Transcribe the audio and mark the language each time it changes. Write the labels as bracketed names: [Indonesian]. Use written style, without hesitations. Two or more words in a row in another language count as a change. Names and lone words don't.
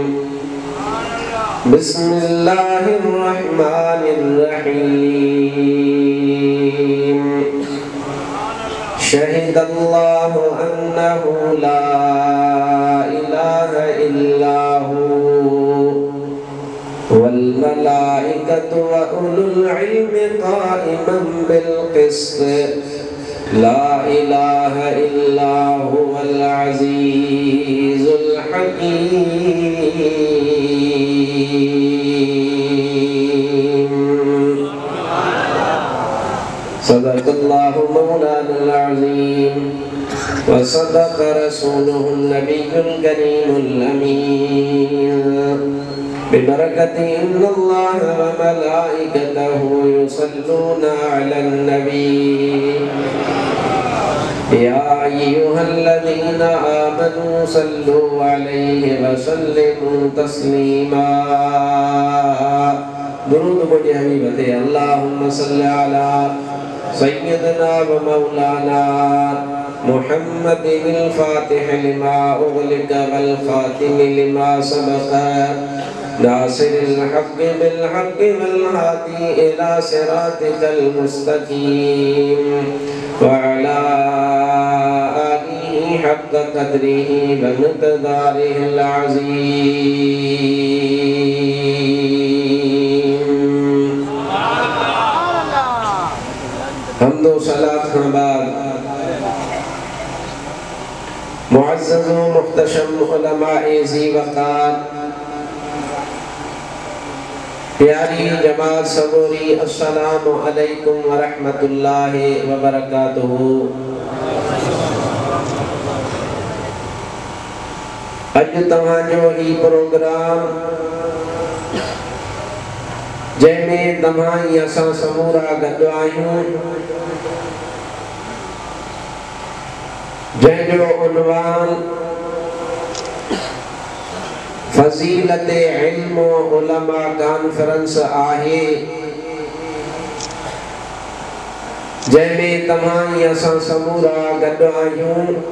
[Arabic] بسم الله الرحمن الرحيم شهد الله أنه لا إله إلا هو والملائكة وأولو العلم قائما بالقسط لا إله إلا هو العزيز الحكيم صدق الله مولانا العظيم وصدق رسوله النبي الكريم الأمين ببركة إن الله وملائكته يصلون على النبي يا أيها الذين آمنوا صلوا عليه وسلموا تسليما [Urdu] درود پڑھیے [Arabic] حبيبتي اللهم صل على سيدنا ومولانا محمد الفاتح لما أغلق والخاتم لما سبق ناصر الحق بالحق والهادي إلى صراطك المستقيم وعلى آله حق قدره ومقداره العظيم. [Urdu] حمد و صلاۃ کے بعد معزز و محتشم علمائے ذی وقار پیاری جماعت صبوری [Arabic] السلام عليكم ورحمة الله وبركاته. [Sindhi] अज तव्हांजो ही प्रोग्राम जैमें तव्हां असां समूरा गॾु आहियूं, जंहिंजो उन्वान फजीलत इल्म उलमा कॉन्फ्रेंस आहे, जंहिंमें तव्हां असां समूरा गॾु आहियूं।